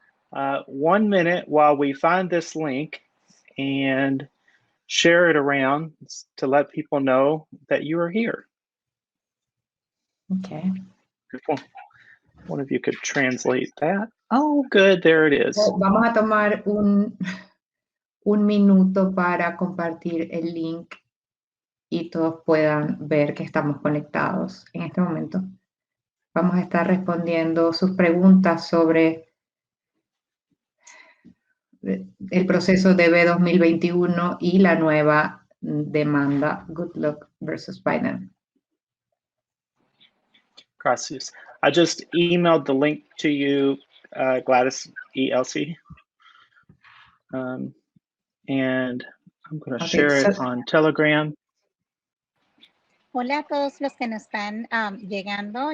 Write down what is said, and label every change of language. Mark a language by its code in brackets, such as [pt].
[en] 1 minute while we find this link and share it around to let people know that you are here. Okay. One of you could translate that. Oh, good. There it is. [es] Well, vamos a tomar un minuto para compartir el link y todos puedan ver que estamos conectados en este momento. Vamos a estar respondiendo sus preguntas sobre el proceso DV2021 y la nueva demanda Good Luck versus Biden. Gracias. [en] I just emailed the link to you, Gladys Elsi. And I'm going to share it on Telegram. [es] Hola a todos los que nos están llegando.